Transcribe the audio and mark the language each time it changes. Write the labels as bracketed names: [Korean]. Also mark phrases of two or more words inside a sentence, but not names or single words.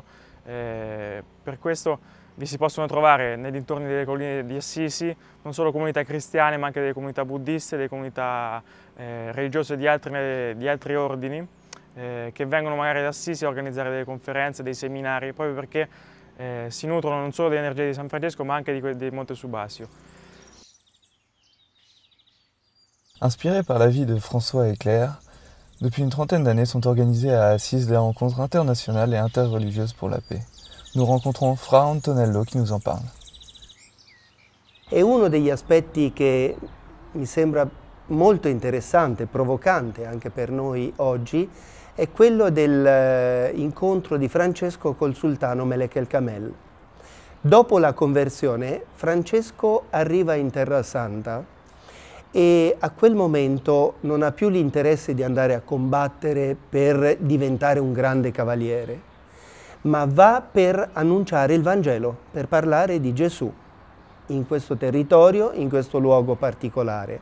[Italian] Per questo vi si possono trovare nei dintorni delle colline di Assisi non solo comunità cristiane, ma anche delle comunità buddiste, delle comunità religiose di altri ordini, che vengono magari ad Assisi a organizzare delle conferenze, dei seminari, proprio perché si nutrono non solo dell'energia di San Francesco, ma anche del Monte Subasio. [French] Inspirés par la vie de François et Claire, depuis une trentaine d'années sont organisées à Assise des rencontres internationales et interreligieuses pour la paix. Nous rencontrons Fra Antonello qui nous en parle. [Italian] E uno degli aspetti che mi sembra molto interessante, provocante anche per noi oggi, è quello dell'incontro di Francesco col sultano Melek El Kamel. Dopo la conversione, Francesco arriva in Terra Santa e a quel momento non ha più l'interesse di andare a combattere per diventare un grande cavaliere, ma va per annunciare il Vangelo, per parlare di Gesù in questo territorio, in questo luogo particolare.